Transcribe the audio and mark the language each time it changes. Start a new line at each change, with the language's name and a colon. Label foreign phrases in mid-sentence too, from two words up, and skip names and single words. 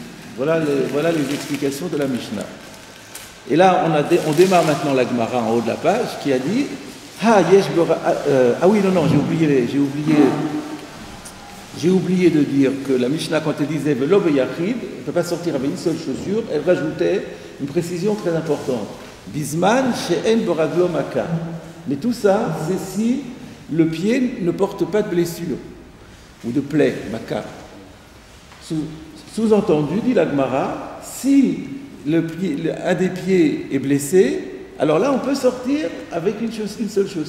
French: Voilà les explications de la Mishnah. Et là, on démarre maintenant la Gemara en haut de la page, qui a dit oui, non, j'ai oublié de dire que la Mishnah, quand elle disait
Hebrew: ולא ביחיד,
French: elle ne peut pas sortir avec une seule chaussure, elle rajoutait une précision très importante.
Hebrew: בזמן שאין ברגלו מכה.
French: Mais tout ça, c'est si le pied ne porte pas de blessure ou de plaie, maka. Sous-entendu, dit la Gemara, si un des pieds est blessé, alors là, on peut sortir avec une seule chaussure.